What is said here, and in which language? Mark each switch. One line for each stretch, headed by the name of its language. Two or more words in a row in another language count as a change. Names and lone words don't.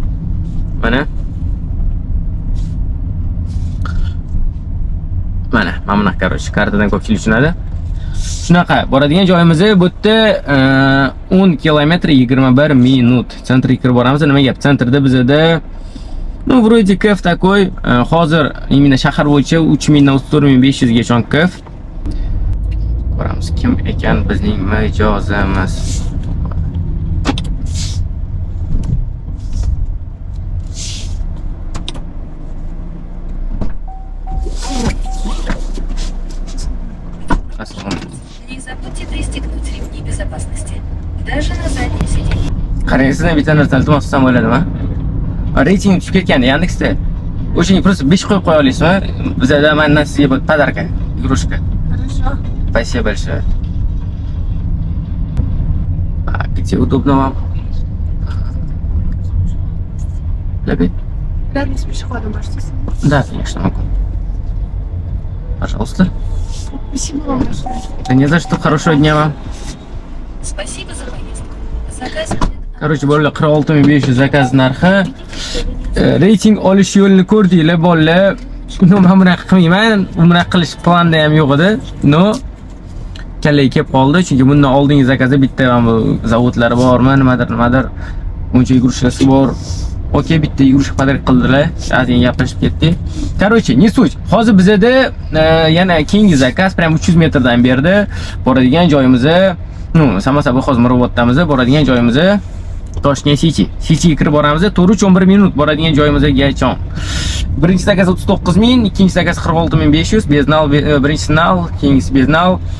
Uzbek: Mana bunaqa короче, kartadan ko'pchilik tushunadi. Shunaqa boradigan joyimiz bu yerda 10 kilometr 21 minut. Sentrga kirib boramiz. Nima gap? Sentrda bizda вроде kef такой. Hozir именно shahar bo'yicha 3000 dan 34500 gacha kef. Ko'ramiz kim ekan bizning mijozimiz.
Russian: Не забудьте пристегнуть ремни безопасности. Даже на заднее сиденье.
Uzbek: Qarang, sizdan bitta narsa iltimos qilsam bo'ladimi? Reyting tushib ketganda Yandexda. O'shanga просто 5 qo'yib qo'ya olasizmi? Bizda mendan sizga podarka,
Russian: игрушка. Хорошо. Спасибо большое. А где удобно вам? Рядом с пешеходом можете. Да, конечно, могу. Пожалуйста. Спасибо вам большое. Да не за что. Хорошего дня вам. Спасибо за поездку. Заказ. Короче,
Uzbek: bolalar, 46500 zakaz narxi. Reyting olish yo'lini ko'rdinglar bolalar. Men bunaqa qilmayman. Bunaqa qilish planda ham yo'q edi. No. Kallaga kelib qoldi, chunki bundan oldingi zakazda bitta bu zavodlari bormi, nimadir. Uncha yugurishasi bor. Okey, bitta yugurish podarka qildilar. Azin gaplashib ketdik.
Russian: Короче, не суть.
Uzbek: Hozir bizda yana keyingi zakaz prям 300 metrdan berdi. Boradigan joyimiz, Samasaba hozir Miroboddamiz. Boradigan joyimiz Toshkent City. Cityga kirib boramiz. 4-11 minut boradigan joyimizga gachon. Birinchi zakaz 39 ming, ikkinchi zakaz 46500, beznal, birinchisi nal, keyingisi beznal.